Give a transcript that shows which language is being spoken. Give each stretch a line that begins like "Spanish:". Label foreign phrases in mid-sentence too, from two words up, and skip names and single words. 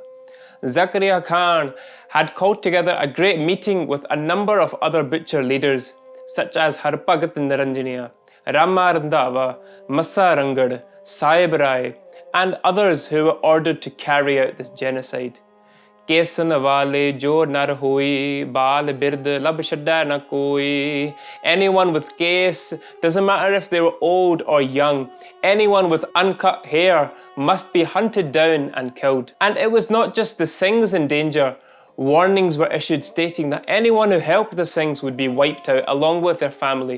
English: Zakaria Khan had called together a great meeting with a number of other butcher leaders, such as Harpagat Niranjaniya, Rama Randava, Massa Ranghar, Sahib Rai, and others who were ordered to carry out this genocide.
Punjabi: ਕੇਸਾਂ ਵਾਲੇ ਜੋ ਨਰ ਹੋਈ, ਬਾਲ ਬਿਰਧ ਲੱਭ ਛੱਡਾ ਨਾ ਕੋਈ.
English: Anyone with case, doesn't matter if they were old or young, anyone with uncut hair must be hunted down and killed. And it was not just the Singhs in danger. Warnings were issued stating that anyone who helped the Singhs would be wiped out along with their family.